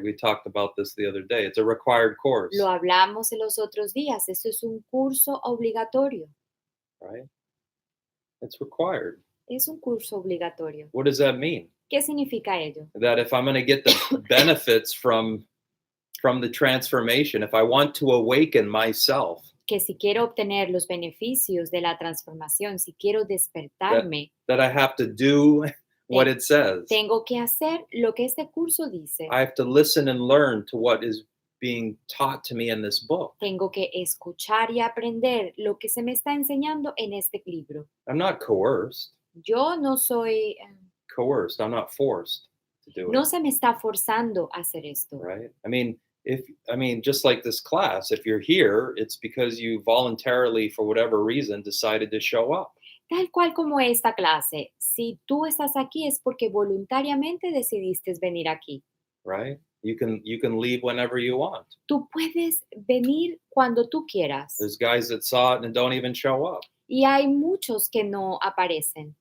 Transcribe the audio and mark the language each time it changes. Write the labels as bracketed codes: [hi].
[en] We talked about this the other day. It's a required course, [es] Lo hablamos en los otros días. Esto es un curso obligatorio. [en] right? It's required. [es] Es un curso obligatorio. [en] What does that mean? [es] ¿Qué significa ello? [en] That if I'm going to get the benefits from the transformation, if I want to awaken myself, [es] Que si quiero obtener los beneficios de la transformación, si quiero despertarme, [en] that I have to do what it says. [es] tengo que hacer lo que este curso dice. [en] I have to listen and learn to what is being taught to me in this book. [es] Tengo que escuchar y aprender lo que se me está enseñando en este libro. [en] I'm not coerced. [es] Yo no soy, [en] Coerced. I'm not forced to do [es] no [en] it. [es] se me está forzando a hacer esto. [en] Right? I mean, just like this class, if you're here, it's because you voluntarily, for whatever reason, decided to show up. [es] Tal cual como esta clase, si tú estás aquí es porque voluntariamente decidiste venir aquí. Right? [en] You can leave whenever you want. [es] Tú puedes venir cuando tú quieras. [en] There's guys that saw it and don't even show up. [es] Y hay muchos que no aparecen.